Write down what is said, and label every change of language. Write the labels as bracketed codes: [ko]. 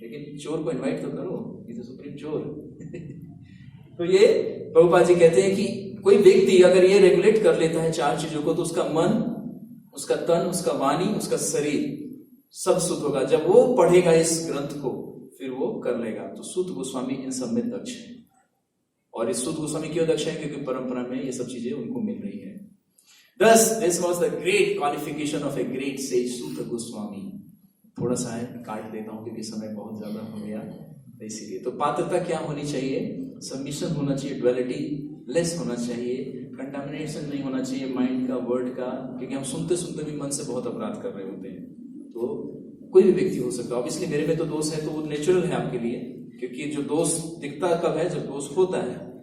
[hi] लेकिन चोर को इन्वाइट तो करो, इज सुप्रीम चोर। तो ये प्रभुपाद जी कहते हैं कि कोई व्यक्ति अगर ये रेगुलेट कर लेता है 4 चीजों को, तो उसका मन, उसका तन, उसका वाणी, उसका शरीर सब शुद्ध होगा। जब वो पढ़ेगा इस ग्रंथ को, फिर वो कर लेगा। तो सूत गोस्वामी इन सब में दक्ष है। और इस सूत गोस्वामी क्यों दक्ष है? क्योंकि परंपरा में ये सब चीजें उनको मिल रही है। [en] Thus, this was the great qualification of a great sage, Suta Goswami. [hi] थोड़ा सा है, काट देता हूं क्योंकि समय बहुत ज्यादा हो गया, इसीलिए। तो पात्रता क्या होनी चाहिए? सबमिशन होना चाहिए, ड्युअलिटी लेस होना चाहिए, कंटामिनेशन नहीं होना चाहिए माइंड का, वर्ड का, क्योंकि हम सुनते सुनते भी मन से बहुत अपराध कर रहे होते हैं। तो कोई भी व्यक्ति हो सकता है। ऑब्वियसली मेरे में तो दोष है, तो वो नेचुरल है आपके लिए, क्योंकि जो दोष दिखता कब है? जब दोष होता है।